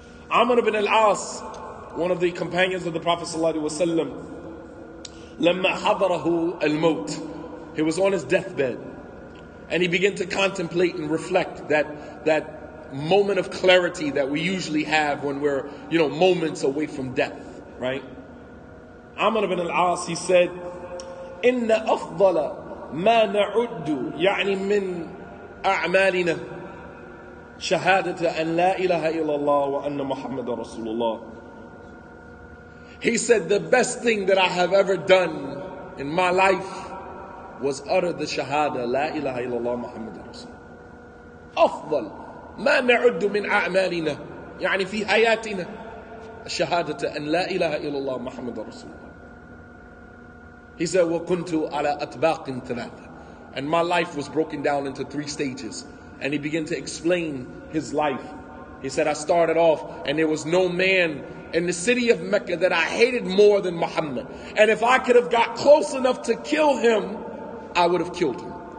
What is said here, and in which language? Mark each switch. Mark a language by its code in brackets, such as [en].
[en] Amr ibn al-As, one of the companions of the Prophet ﷺ, [ar] لما حضره الموت, [en] he was on his deathbed, and he began to contemplate and reflect that moment of clarity that we usually have when we're, moments away from death, right? [ar] Amr ibn al-As, [en] he said, [ar] إن أفضل ما نعد يعني من أعمالنا Shahadata an la ilaha illallah wa anna Muhammadan Rasulullah. [en] He said, the best thing that I have ever done in my life was utter the Shahada, La ilaha illallah Muhammadan Rasulullah. [ar] أفضل ما نعد من أعمالنا يعني في حياتنا الشهادة أن لا إله إلا الله محمد رسول الله. [en] He said, [ar] وَكُنْتُ عَلَى أَطْبَاقٍ ثَلَاثَةٍ. [en] And my life was broken down into 3 stages. And he began to explain his life. He said, I started off and there was no man in the city of Mecca that I hated more than Muhammad. And if I could have got close enough to kill him, I would have killed him.